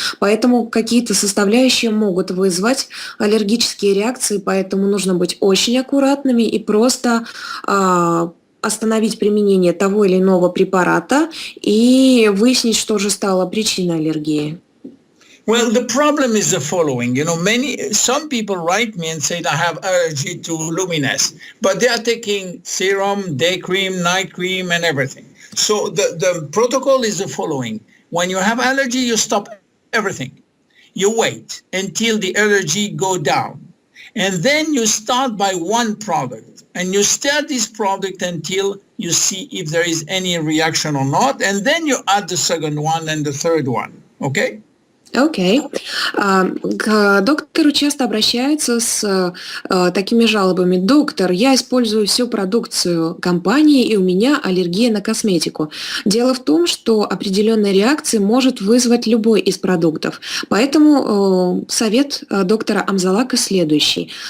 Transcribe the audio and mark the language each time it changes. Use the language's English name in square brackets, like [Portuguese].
[Russian] Поэтому какие-то составляющие могут вызвать аллергические реакции, поэтому нужно быть очень аккуратными и просто остановить применение того или иного препарата и выяснить, что же стало причиной аллергии. [English] Well, the problem is the following. You know, some people write me and say I have allergy to Luminesce, but they are taking serum, day cream, night cream, and everything. So the protocol is the following. When you have allergy, you stop everything. You wait until the allergy go down. And then you start by one product. And you start this product until you see if there is any reaction or not. And then you add the second one and the third one. Okay? [Russian] Окей. К доктору часто обращаются с такими жалобами. Доктор, я использую всю продукцию компании, и у меня аллергия на косметику. Дело в том, что определенная реакция может вызвать любой из продуктов. Поэтому совет доктора Амзалага следующий.